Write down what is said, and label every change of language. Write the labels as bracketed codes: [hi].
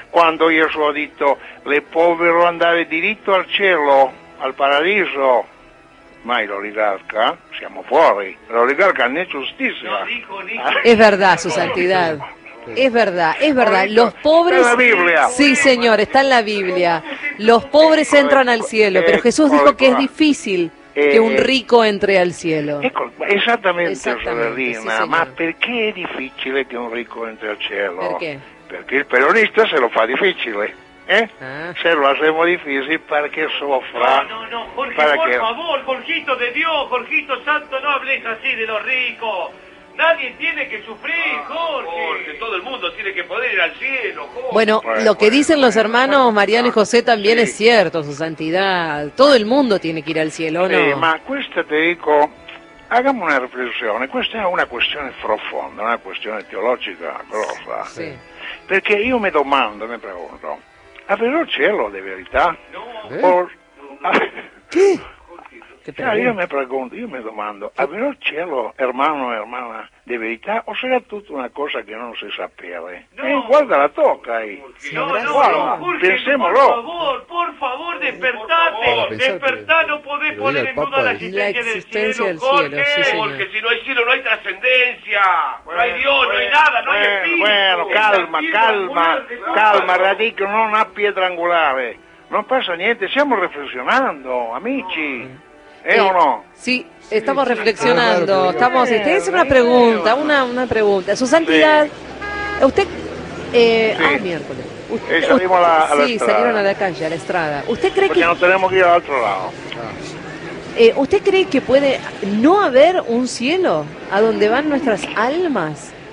[it] Quando io sono detto, le povero andare diritto al cielo, al paradiso. Mai l'oligarca, siamo fuori. L'oligarca non è giustizia. No, dico. È verità, su santità. [es] Es verdad, es verdad. Los pobres, sí, señor, está en la Biblia. Los pobres entran al cielo, pero Jesús dijo que es difícil que un rico entre al cielo. Exactamente, Soledina. [it] Ma perché è difficile che un ricco entri al cielo? Perché? Perché il peronista se lo fa difficile. [es] Se lo hacemos difícil para que sofra. No, Jorge, por favor, Jorgito de Dios, Jorgito Santo, no hables así de los ricos. Nadie tiene que sufrir, Jorge. Todo el mundo tiene que poder ir al cielo, Jorge. Bueno, lo que dicen los hermanos Mariano y José también es cierto, su santidad. Todo el mundo tiene que ir al cielo, ¿no? [it] Ma questa te dico, [es] hagamos una reflexión. [it] Questa è una questione profonda, una questione teologica grossa. Sì. Perché io mi domando, [es] mi pregunto, [it] avrò il cielo di verità? No. Che? Io mi domando, avrò il cielo, [es] hermano [it] e hermana, di verità, o sarà tutta una cosa che non si sapeva? No. Guarda la tocca [es] ahí. [it] Pensiamolo. [es] Por favor, despertate. Despertate, no podés poner en duda la existencia del cielo, Jorge. Sí, porque si no hay cielo, no hay trascendencia. Bueno, no hay Dios, no hay nada, no hay espíritu. [it] Bueno, calma, radico, non ha pietra angolare. Non passa niente, stiamo riflessionando, amici. [es] No. ¿Eh o no? Sí, estamos reflexionando. Estamos. Usted dice una pregunta, una pregunta. Su santidad. Sí. Usted. Sí. Miércoles. Salimos a la estrada. Sí, salieron a la calle, a la estrada. ¿Usted cree porque que. Nos tenemos que ir al otro lado. ¿Usted cree que puede no haber un cielo a donde van nuestras almas?